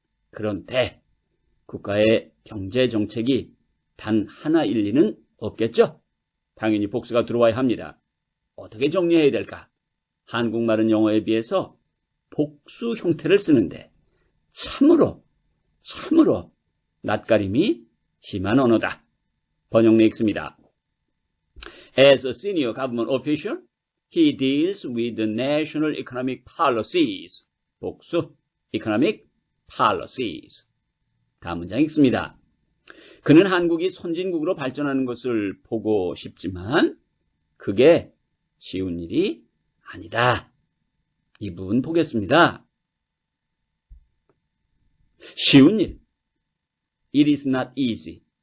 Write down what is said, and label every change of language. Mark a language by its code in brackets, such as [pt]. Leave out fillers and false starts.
[ko] 그런데 국가의 경제정책이 단 하나일 리는 없겠죠? 당연히 복수가 들어와야 합니다. 어떻게 정리해야 될까? 한국말은 영어에 비해서 복수 형태를 쓰는데 참으로 낯가림이 심한 언어다. 번역 읽습니다. [en] As a senior government official, he deals with the national economic policies. [ko] 복수, economic policies. 다음 문장 읽습니다. 그는 한국이 선진국으로 발전하는 것을 보고 싶지만 그게 쉬운 일이 아니다. 이 부분 보겠습니다. 쉬운 일. [en] It is not easy.